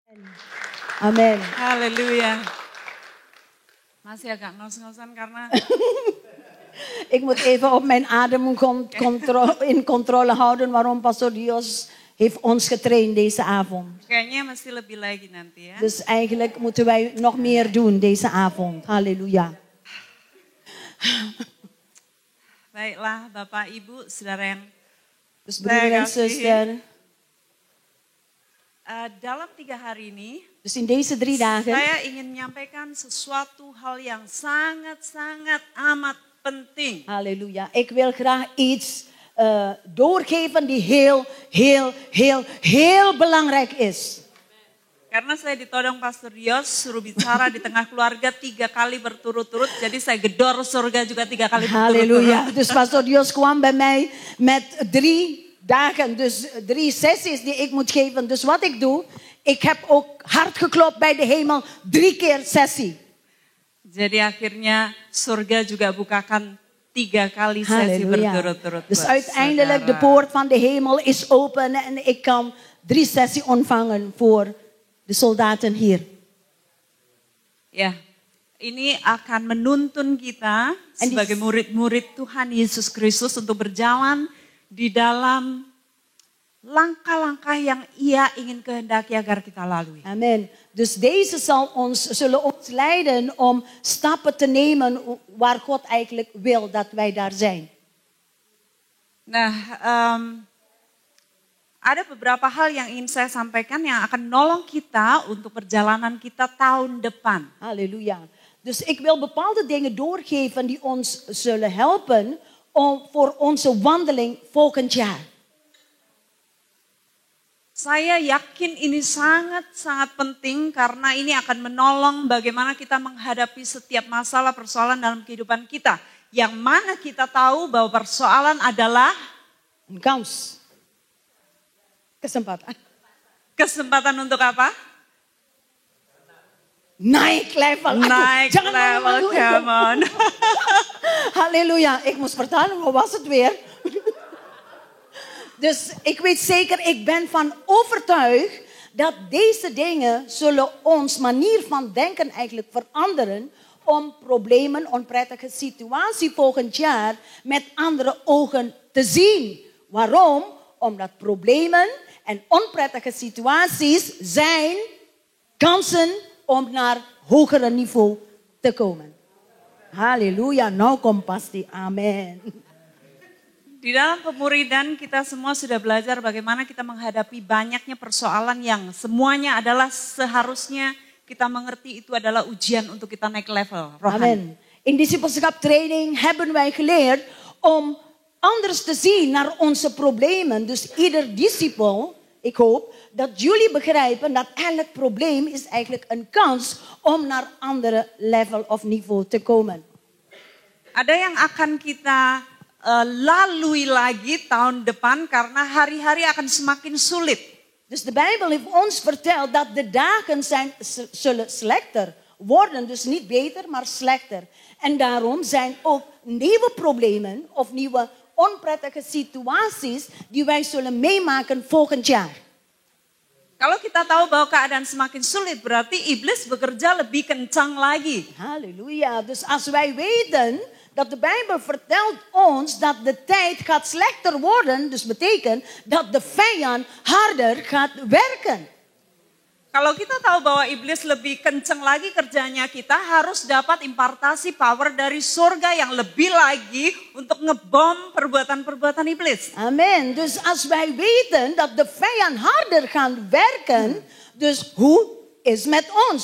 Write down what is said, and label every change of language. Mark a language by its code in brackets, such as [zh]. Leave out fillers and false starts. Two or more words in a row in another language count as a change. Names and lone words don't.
[nl] Amen. Halleluja. [id] Masih agak ngos-ngosan karena [nl] Ik moet even op mijn adem in controle houden waarom Pastor Dios heeft ons getraind deze avond. [id] kayaknya mesti lebih lagi nanti ya. [nl] Dus eigenlijk moeten wij nog meer doen deze avond. Halleluja. [id] Baiklah Bapak Ibu, saudara yang [nl] Dus broeder en zuster, [id] dalam 3 hari ini [nl] dus in deze 3 dagen [id] saya ingin menyampaikan sesuatu hal yang sangat-sangat amat penting. [nl] halleluja. Ik wil graag iets doorgeven die heel belangrijk is. [id] Karena saya ditodong Pastor Dios suruh bicara di tengah keluarga 3 kali berturut-turut. Jadi saya gedor surga juga 3 kali berturut-turut. Halleluja. [nl] Dus Pastor Dios kwam bij mij met 3 dagen. Dus 3 sessies die ik moet geven. Dus wat ik doe, ik heb ook hard geklopt bij de hemel 3 keer sessie. [id] Jadi akhirnya surga juga bukakan 3 kali sesi Halleluja. berturut-turut. [nl] Dus [id] buat [nl] uiteindelijk de [id] saudara. [nl] poort van de hemel is open en ik kan 3 sessies ontvangen voor de soldaten hier. [id] Ya, ini akan menuntun kita sebagai murid-murid Tuhan Yesus Kristus untuk berjalan di dalam langkah-langkah yang Ia ingin kehendaki agar kita lalui. [nl] Amen. Dus deze zullen ons leiden om stappen te nemen waar God eigenlijk wil dat wij daar zijn. [id] Nah, ada beberapa hal yang ingin saya sampaikan yang akan menolong kita untuk perjalanan kita tahun depan. Halleluja. [nl] Dus ik wil bepaalde dingen doorgeven die ons zullen helpen voor onze wandeling volgend jaar. [id] Saya yakin ini sangat-sangat penting karena ini akan menolong bagaimana kita menghadapi setiap masalah persoalan dalam kehidupan kita. Yang mana kita tahu bahwa persoalan adalah [nl] Een kans. [id] Kesempatan. kesempatan untuk apa? Naik level. Naik Jangan level, malu-malu. [en] come on. [id] Halleluja. [nl] Ik moest vertalen, hoe was het weer? Dus ik weet zeker, ik ben van overtuigd dat deze dingen zullen ons manier van denken eigenlijk veranderen om problemen, onprettige situaties volgend jaar met andere ogen te zien. Waarom? Omdat problemen en onprettige situaties zijn kansen om naar hogere niveau te komen. Halleluja, nou komt pasti, amen. [id] Di dalam pemuridan kita semua sudah belajar bagaimana kita menghadapi banyaknya persoalan yang semuanya adalah seharusnya kita mengerti itu adalah ujian untuk kita naik level rohani. [nl] Amen. In discipelschap training hebben wij geleerd om anders te zien naar onze problemen. Dus ieder discipel, ik hoop dat jullie begrijpen dat elk probleem is eigenlijk een kans om naar andere level of niveau te komen. [id] Ada yang akan kita lalui lagi tahun depan karena hari-hari akan semakin sulit. [nl] Dus de Bijbel heeft ons verteld dat de dagen zullen slechter worden. Dus niet beter, maar slechter. En daarom zijn ook nieuwe problemen of nieuwe onprettige situaties die wij zullen meemaken volgend jaar. [id] Kalau kita tahu bahwa keadaan semakin sulit berarti iblis bekerja lebih kencang lagi. Halleluja. [nl] Dus als wij weten dat de Bijbel vertelt ons dat de tijd gaat slechter worden, dus betekent dat de vijand harder gaat werken. [id] Kalau kita tahu bahwa iblis lebih kencang lagi kerjanya, kita harus dapat impartasi power dari surga yang lebih lagi untuk ngebom perbuatan-perbuatan iblis. [nl] Amen. Dus als wij weten dat de vijand harder gaat werken, dus hoe is met ons?